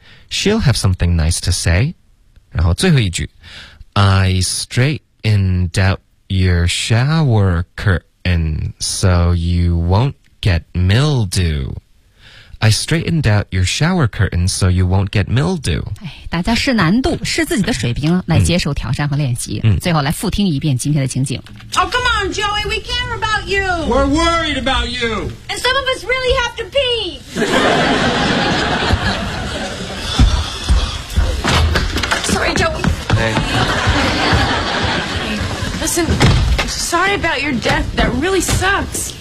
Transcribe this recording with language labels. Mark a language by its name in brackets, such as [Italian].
[English] She'll have something nice to say. [Chinese] 然后最后一句 [English] I straightened out your shower curtain so you won't get mildew. I straightened out your shower curtain so you won't get mildew. [Chinese] 大家试难度试自己的水平来接受挑战和练习、最后来复听一遍今天的情景。 [English] Oh, come on, Joey, we care about you. We're worried about you. And some of us really have to pee. Listen, sorry about your death. That really sucks.